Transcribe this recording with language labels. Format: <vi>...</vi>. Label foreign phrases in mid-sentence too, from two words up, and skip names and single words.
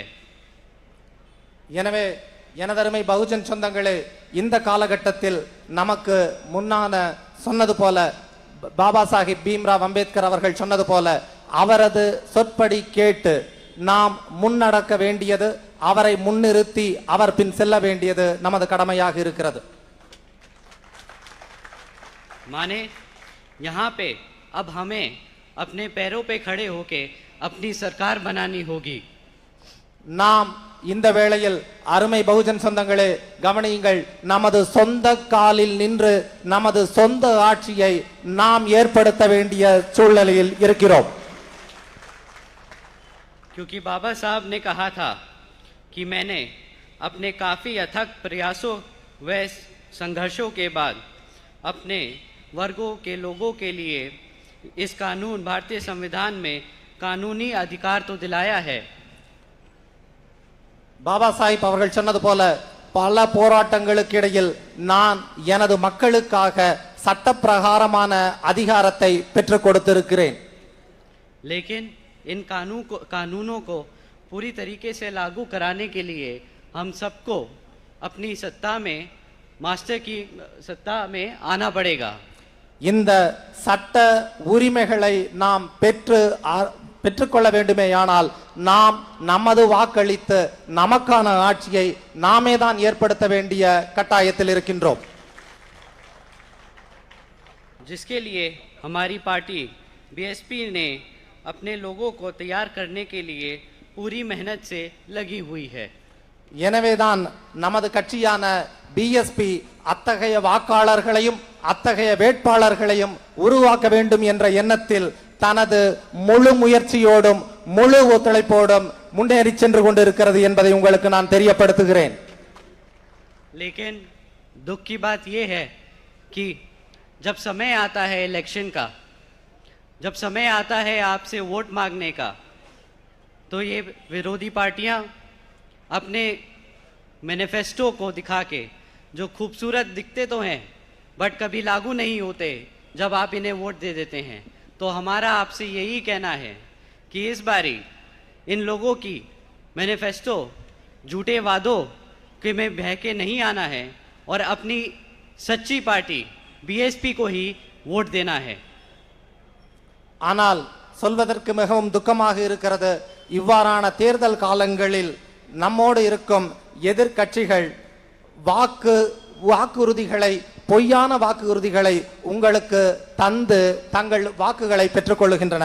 <ta>எனவே எனதருமை பகுஜன் சொந்தங்களே, இந்த காலகட்டத்தில் நமக்கு முன்னான சொன்னது போல பாபா சாஹிப் பீம்ராவ் அம்பேத்கர் அவர்கள் சொன்னது போல அவரது சொற்படி கேட்டு நாம் முன்னடக்க வேண்டியது, அவரை முன்னிறுத்தி அவர் பின் செல்ல வேண்டியது நமது கடமையாக இருக்கிறது.</ta> <hi>माने यहाँ पे अब हमें अपने पैरों पे खड़े होके अपनी सरकार बनानी होगी.</hi> <ta>நாம் இந்த வேளையில் அருமை பகுஜன் சொந்தங்களே கவனியுங்கள், நமது சொந்த காலில் நின்று நமது சொந்த ஆட்சியை நாம் ஏற்படுத்த வேண்டிய சூழ்நிலையில் இருக்கிறோம்.</ta> <hi>क्योंकि बाबा साहब ने कहा था कि मैंने अपने काफ़ी अथक प्रयासों व संघर्षों के बाद अपने वर्गों के लोगों के लिए इस कानून भारतीय संविधान में कानूनी अधिकार तो दिलाया है.</hi> <ta>பாபா சாஹிப் அவர்கள் சொன்னது போல பல போராட்டங்களுக்கு இடையில் நான் எனது மக்களுக்காக சட்டப்பிரகாரமான அதிகாரத்தை பெற்றுக் கொடுத்திருக்கிறேன்.</ta> <hi>लेकिन इन कानूनों को पूरी तरीके से लागू कराने के लिए हम सबको अपनी सत्ता में मास्टर की सत्ता में आना पड़ेगा.</hi> <ta>இந்த சட்ட உரிமைகளை நாம் பெற்றுக்கொள்ள வேண்டுமேயானால் நாம் நமது வாக்களித்து நமக்கான ஆட்சியை நாமே தான் ஏற்படுத்த வேண்டிய கட்டாயத்தில் இருக்கின்றோம்.</ta> <hi>जिसके लिए हमारी पार्टी बीएसपी ने अपने लोगों को तैयार करने के लिए पूरी मेहनत से लगी हुई है.</hi> <ta>எனவேதான் நமது கட்சியான பிஎஸ்பி அத்தகைய வாக்காளர்களையும் அத்தகைய வேட்பாளர்களையும் உருவாக்க வேண்டும் என்ற எண்ணத்தில் தனது முழு முயற்சியோடும் முழு ஒத்துழைப்போடும் முன்னேறி சென்று கொண்டிருக்கிறது என்பதை உங்களுக்கு நான் தெரியப்படுத்துகிறேன்.</ta> <hi>लेकिन दुख की बात यह है कि जब समय आता है इलेक्शन का, जब समय आता है आपसे वोट मांगने का, तो ये विरोधी पार्टियां अपने मैनिफेस्टो को दिखा के जो खूबसूरत दिखते तो हैं बट कभी लागू नहीं होते, जब आप इन्हें वोट दे देते हैं, तो हमारा आपसे यही कहना है कि इस बारी इन लोगों की मैनिफेस्टो झूठे वादों के में बह के नहीं आना है और अपनी सच्ची पार्टी बीएसपी को ही वोट देना है.</hi> <ta>ஆனால் சொல்வதற்கு மிகவும் துக்கமாக இருக்கிறது, இவ்வாறான தேர்தல் காலங்களில் நம்மோடு இருக்கும் எதிர்க்கட்சிகள் வாக்குறுதிகளை, பொய்யான வாக்குறுதிகளை உங்களுக்கு தந்து தங்கள் வாக்குகளை பெற்றுக்கொள்ளுகின்றன.</ta>